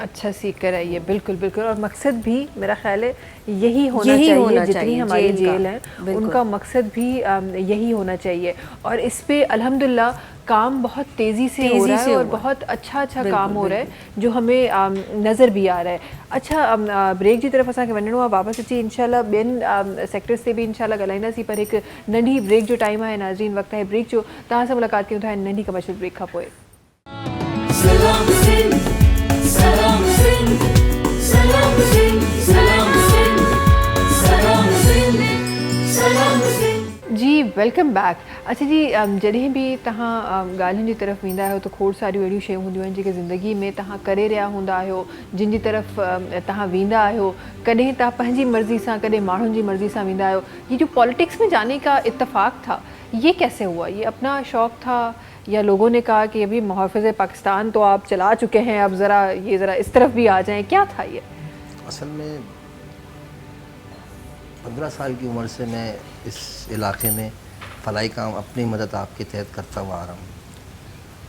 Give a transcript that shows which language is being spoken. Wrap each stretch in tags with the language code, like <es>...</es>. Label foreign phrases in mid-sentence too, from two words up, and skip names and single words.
<ur>اچھا سیکھ کر آئی ہے، بالکل بالکل۔ اور مقصد بھی میرا خیال ہے یہی ہونا چاہیے، جتنی ہماری جیل ہے ان کا مقصد بھی یہی ہونا چاہیے. اور اس پہ الحمدللہ کام بہت تیزی سے ہو رہا ہے اور بہت اچھا کام ہو رہا ہے جو ہمیں نظر بھی آ رہا ہے.</ur> <sd>अच्छा ब्रेक जी तरफ़ असांखे वञिणो आहे, वापसि अची इंशाल्लाह ॿियनि सेक्टर्स</sd> <ur>سے بھی</ur> <sd>इंशाल्लाह ॻाल्हाईंदासीं, पर एक नंढी ब्रेक जो टाइम है नाज़रीन, वक्त है ब्रेक जो। तव्हां सां मुलाक़ात कयूं था नंढी कमर्शियल ब्रेक खां पोइ। सलाम सिंध सलाम सिंध सलाम सिंध सलाम सिंध सलाम सिंध सलाम सिंध।</sd> <en>जी welcome back.</en> <sd>अच्छा जी, जॾहिं बि तव्हां ॻाल्हियुनि जी तरफ़ वेंदा आहियो त खोड़ सारियूं अहिड़ियूं शयूं हूंदियूं आहिनि जेके ज़िंदगी में तव्हां करे रहिया हूंदा आहियो, जिन जी तरफ़ तव्हां वेंदा आहियो, कॾहिं तव्हां पंहिंजी मर्ज़ी सां कॾहिं माण्हुनि जी मर्ज़ी सां वेंदा आहियो।</sd> <ur>یہ جو پالیٹکس میں جانے کا اتفاق تھا، یہ کیسے ہوا? یہ اپنا شوق تھا یا لوگوں نے کہا کہ ابھی محافظ پاکستان تو آپ چلا چکے ہیں، اب ذرا اس طرف بھی آ جائیں، کیا تھا یہ? اصل میں 15 سال کی عمر سے میں اس علاقے میں فلاحی کام اپنی مدد آپ کے تحت کرتا ہوا آ رہا ہوں.</ur>